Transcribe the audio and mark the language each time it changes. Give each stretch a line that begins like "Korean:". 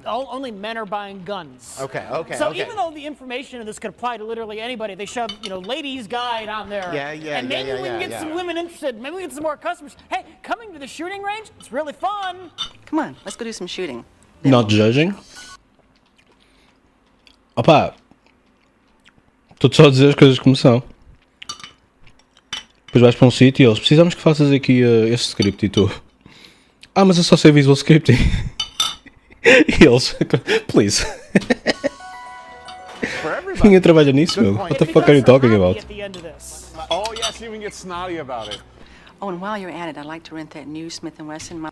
English: Only men are buying guns. Okay. So even though the information in this could apply to literally anybody, they shove, ladies' guide on there. Yeah, And maybe we can get yeah. some women interested. Maybe we get some more customers. Hey, coming to the shooting range, it's really fun. Come on, let's go do some shooting. Not judging.
Portuguese: Opa, estou-te só a dizer as coisas como são. Depois vais para um sítio e eles, precisamos que faças aqui este script e tu, mas eu só sei visual scripting. E eles, please. Ninguém trabalha nisso, meu.
English: What the fuck are you talking about? At the end of this. Oh yes, you even get snotty about it. Oh, and while you're at it, I'd like to rent that new Smith & Wesson.